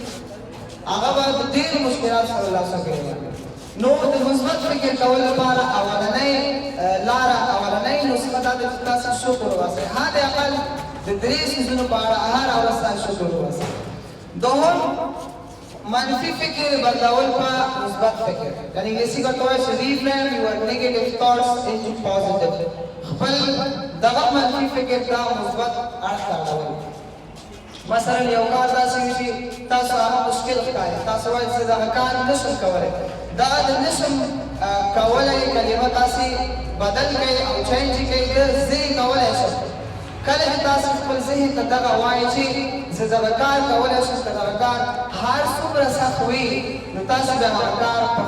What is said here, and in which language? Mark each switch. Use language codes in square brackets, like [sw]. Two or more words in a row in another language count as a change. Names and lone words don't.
[ps] هغه به د ډېرو مشکلات سره لاسه کوي نو د مثبت فکر کولو لپاره اولنۍ لاره اولنۍ نسخه دا ده چې تاسو شکر وباسئ حد اقل د درې څیزونو په اړه هره ورځ تاسو شکر وباسئ دوهم منفي فکر بدلول په مثبت فکر یعنې انګلیسي ورته وایي چې [en] reframe your negative thoughts into positive [ps] خپل دغه منفي فکر ته مثبت اړخ ته اړول مثلا یو کار داسې وي چې تاسو هغه مشکل ښکاري تاسو وایئ چې دغه کار نشم کولی دغه د نشم کولی کلمه تاسې بدل کړئ او چینج کړئ د زه یې کولی شم کله چې تاسو خپل ذهن ته دغه وایئ چې زه دغه کار کولی شم که دغه کار هر څومره سخت وي نو تاسو به هغه کار په